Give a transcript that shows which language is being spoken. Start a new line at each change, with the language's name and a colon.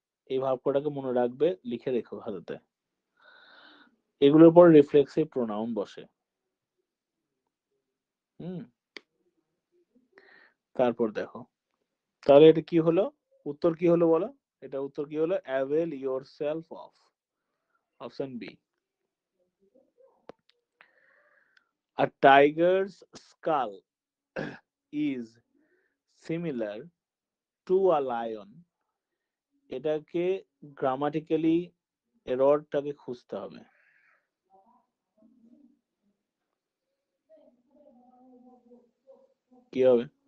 Bangla: এই ভার্ব কটাকে মনে রাখবে, লিখে রেখো হাতে। এগুলোর পর রিফ্লেক্সিভ প্রোনাউন বসে। তারপর দেখো, তাহলে এটা কি হলো, উত্তর কি হলো বলো? এটা উত্তর কি হলো?
English: avail yourself of,
Bangla: option B.
English: A tiger's skull is similar to a lion.
Bangla: এটাকে গ্রামাটিক্যালি এররটাকে খুঁজতে হবে। কি হবে?